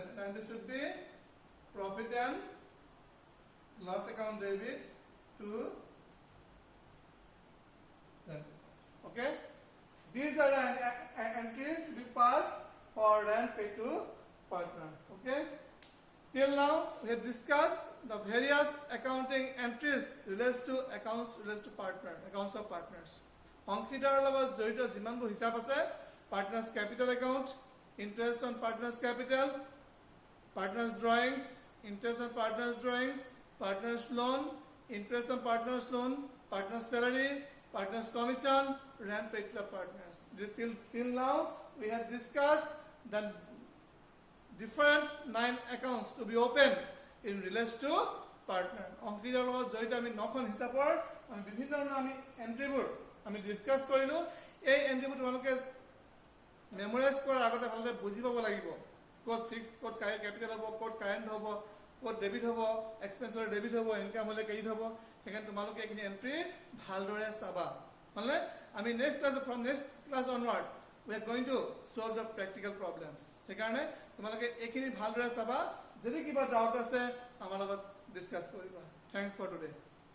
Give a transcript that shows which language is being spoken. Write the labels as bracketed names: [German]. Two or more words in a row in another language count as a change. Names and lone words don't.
[English] And this should be profit and loss account debit to them. Okay, these are the entries we pass for rent paid to partner. Okay, till now we have discussed the various accounting entries relates to accounts relates to partner, accounts of partners. [Assamese] অংশীদাৰৰ লগত জড়িত যিমানবোৰ হিচাপ আছে, [English] partners capital account, interest on partners capital, partners drawings, interest on partners drawings, partners loan, interest on partners loan, partners salary, partners commission, rent paid to partners. Till now we have discussed the different 9 accounts to be opened in relation to partner. [Assamese] অংশীদাৰৰ লগত জড়িত আমি 9খন হিচাপৰ আমি বিভিন্ন ধৰণৰ আমি এন্ট্ৰিবোৰ আমি ডিসকাস কৰিলো। এই এন্ট্ৰিবোৰ তোমালোকে মেমোৰাইজ কৰাৰ আগতে ভালদৰে বুজি পাব লাগিব। ক'ত ফিক্সড, ক'ত ক্যাপিটাল হ'ব, ক'ত কাৰেন্ট হ'ব, ক'ত ডেবিট হ'ব, এক্সপেন্সৰ ডেবিট হ'ব, ইনকাম হ'লে ক্ৰেডিট হ'ব। সেইকাৰণে তোমালোকে এইখিনি এন্ট্ৰি ভালদৰে চাবা। মানে আমি [English] next class onward we are going to solve the practical problems. [Assamese] সেইকাৰণে তোমালোকে এইখিনি ভালদৰে চাবা। যদি কিবা ডাউট আছে আমাৰ লগত ডিসকাস কৰিবা। [English] Thanks for today.